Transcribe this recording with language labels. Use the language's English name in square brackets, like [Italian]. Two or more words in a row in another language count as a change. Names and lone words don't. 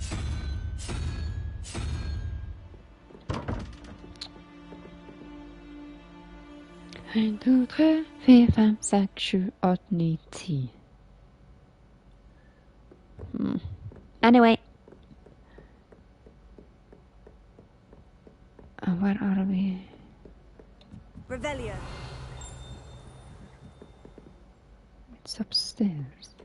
[French] Un, deux, trois, [Norwegian] vier, fem, seks, sju, åtte, ni, 10. [English] Anyway. Where are we? Revelio. It's upstairs.